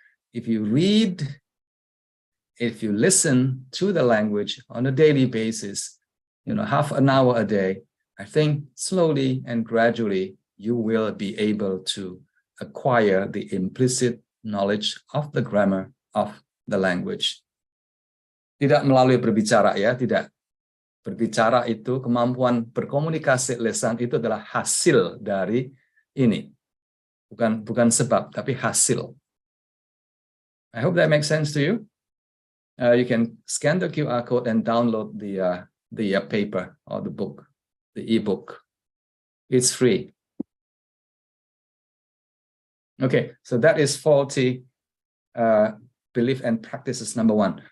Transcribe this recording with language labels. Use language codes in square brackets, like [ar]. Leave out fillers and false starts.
[en] If you read, if you listen to the language on a daily basis, half an hour a day, I think slowly and gradually you will be able to acquire the implicit knowledge of the grammar of the language. [id] Tidak melalui berbicara ya, tidak. Berbicara itu, kemampuan berkomunikasi lisan itu adalah hasil dari ini. Bukan sebab, tapi hasil. [en] I hope that makes sense to you. You can scan the QR code and download the paper or the book, the e-book. It's free. Okay, so that is faulty belief and practices number one.